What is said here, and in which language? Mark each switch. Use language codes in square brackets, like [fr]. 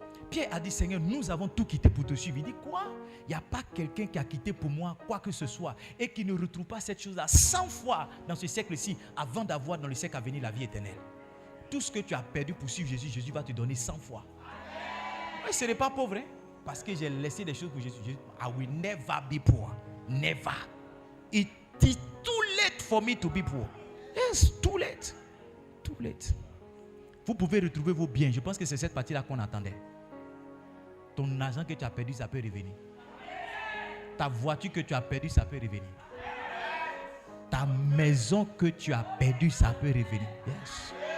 [fr] Pierre a dit, Seigneur, nous avons tout quitté pour te suivre. Il dit, quoi? Il n'y a pas quelqu'un qui a quitté pour moi quoi que ce soit et qui ne retrouve pas cette chose-là 100 fois dans ce siècle-ci avant d'avoir dans le siècle à venir la vie éternelle. Tout ce que tu as perdu pour suivre Jésus, Jésus va te donner 100 fois. Moi, je ne serai pas pauvre, hein, parce que j'ai laissé des choses pour Jésus. [en] I will never be poor. Never. It is too late for me to be poor. Yes, too late. Too late. [fr] Vous pouvez retrouver vos biens. Je pense que c'est cette partie-là qu'on attendait. Ton argent que tu as perdu, ça peut revenir. Ta voiture que tu as perdue, ça peut revenir. Ta maison que tu as perdue, ça peut revenir. Yes.